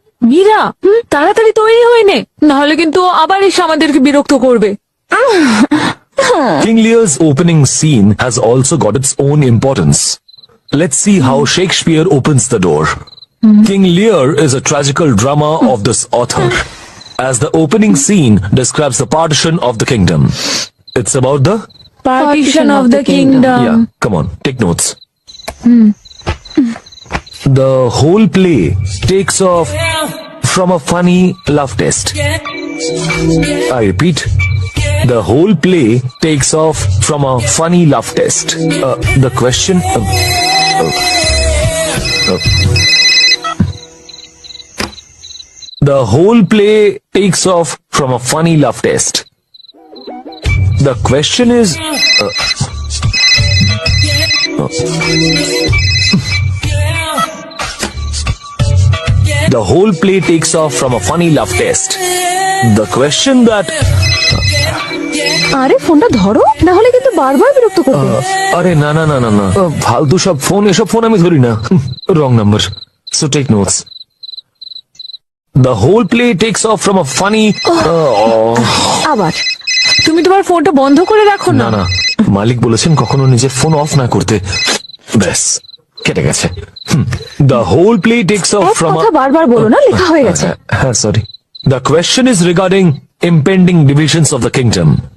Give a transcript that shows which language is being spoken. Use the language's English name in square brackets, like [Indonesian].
[Bangla] মীরা, তাড়াতাড়ি তৈরি হয়ে নে, নাহলে কিন্তু ও আবার এসে আমাদেরকে বিরক্ত করবে। [English] King Lear's opening scene has also got its own importance. Let's see how Shakespeare opens the door. King Lear is a tragical drama of this author, as the opening scene describes the partition of the kingdom. It's about the... Partition of the kingdom. Yeah, come on, take notes. The whole play takes off from a funny love test. I repeat, the whole play takes off from a funny love test. The question... The whole play takes off from a funny love test. The question is, the whole play takes off from a funny love test. The question that, [Bangla] আরে ফোনটা ধরো, না হলে কিন্তু বারবার বিরক্ত করবে। আরে না না না না না, ফালতু সব ফোন, এসব ফোন আমি ধরি না। Wrong number, [English] so take notes. The whole play takes off from a funny. [Bangla] আবার তুমি তোমার ফোনটা বন্ধ করে রাখো না না। না, মালিক বলেছেন কখনো নিজের ফোন অফ না করতে। ব্যাস, কেটে গেছে। [English] The whole play takes off [Bangla] এক [English] from [Bangla] কথা বারবার বলো না, লেখা হয়ে গেছে। হ্যাঁ, sorry. [English] The question is regarding impending divisions of the kingdom.